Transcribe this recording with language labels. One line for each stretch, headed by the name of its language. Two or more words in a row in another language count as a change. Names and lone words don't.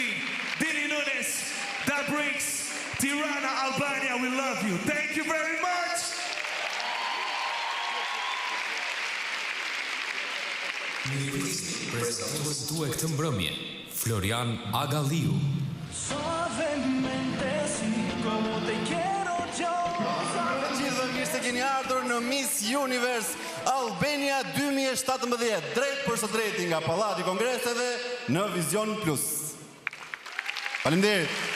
English: Dini Nunes, that brings Tirana, Albania. We love you. Thank you very much.
Albanian: Prezantues duhe këtë mbrëmje, Florian Agaliu. Gjithë mirë se keni ardhur në Miss Universe Albania 2017, drejt për së drejti nga Pallati i Kongreseve në Vision Plus.